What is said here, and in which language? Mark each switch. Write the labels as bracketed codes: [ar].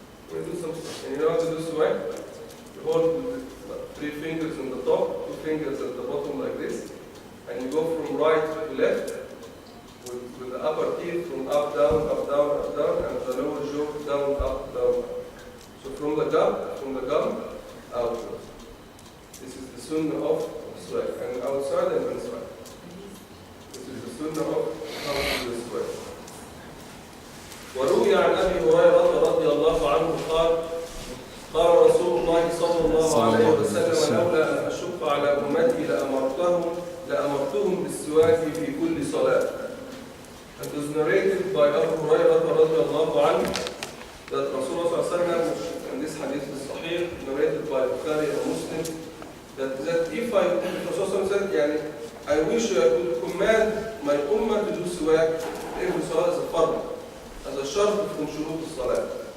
[en] When you do something, and you know how to do siwak, you hold the 3 fingers on the top, 2 fingers at the bottom like this, and you go from right to left with the upper teeth from up, down, and the lower jaw down, up. So from the gum, outward. This is the sunnah of siwak, and outside and inside. This is the sunnah of how to do siwak. [ar] وروي عن أبي هريرة رضي الله عنه قال قال رسول الله صلى الله عليه وسلم لولا أن أشق على أمتي لأمرتهم بالسواك في كل صلاة. [en] And it was narrated by Abu Hurairah [ar] رضي الله عنه [en] that Rasulullah [ar] صلى الله عليه وسلم, [en] and this hadith is sahih, narrated by Bukhari and Muslim, that if Rasulullah said, I wish I could command my ummah to do siwak every salah as a fard, as a shart from shurut al-salah.